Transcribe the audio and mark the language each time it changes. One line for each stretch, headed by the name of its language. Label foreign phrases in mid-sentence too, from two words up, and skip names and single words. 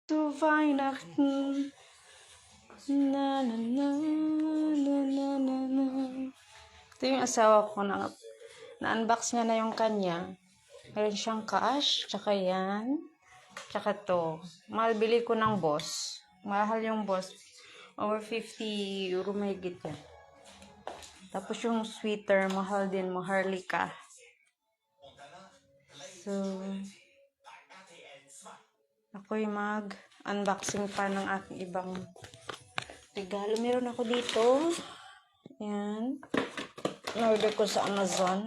German: zu Weihnachten. Na, na, na, na, na, na, na.
Filipino: Ito yung asawa ko na-unbox niya na yung kanya. Meron siyang cash, tsaka yan. Tsaka to. Mahal bili ko ng Boss. Mahal yung Boss. Over 50 euro may git yan. Tapos yung sweater, mahal din, Maharlika. So, ako'y mag-unboxing pa ng aking ibang regalo. Meron ako dito. Ayan. In-order ko sa Amazon.